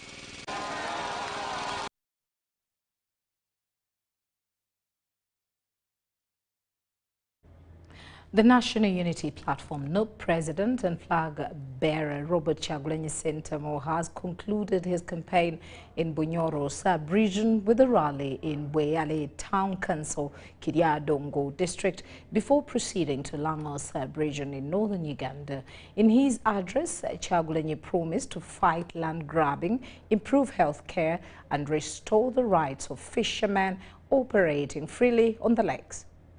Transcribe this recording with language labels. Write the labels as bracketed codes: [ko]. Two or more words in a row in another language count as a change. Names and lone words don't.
[en] The National Unity Platform NUP President and flag bearer Robert Kyagulanyi Ssentamu has concluded his campaign in Bunyoro sub-region with a rally in Bweyale Town Council, Kiryadongo District, before proceeding to Lango sub-region in northern Uganda. In his address, Kyagulanyi promised to fight land grabbing, improve health care, and restore the rights of fishermen operating freely on the lakes.